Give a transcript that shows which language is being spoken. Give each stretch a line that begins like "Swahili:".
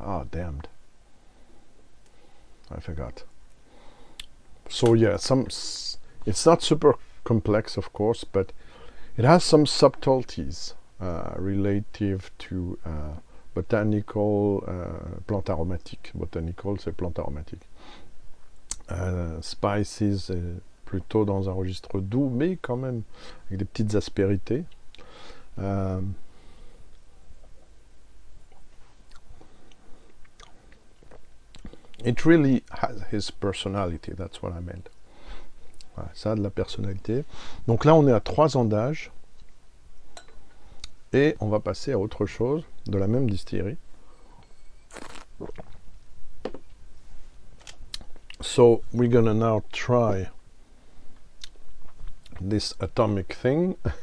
English: Damned, I forgot. So yeah, it's not super complex, of course, but it has some subtleties relative to botanical,
French: plantes aromatiques. Botanical, c'est plantes aromatiques. Spices, plutôt dans un registre doux, mais quand même avec des petites aspérités.
English: It really has his personality, that's what I meant.
French: Voilà, ça a de la personnalité. Donc là, on est à 3 ans d'âge. Et on va passer à autre chose, de la même distillerie.
English: So we're gonna now try this atomic thing.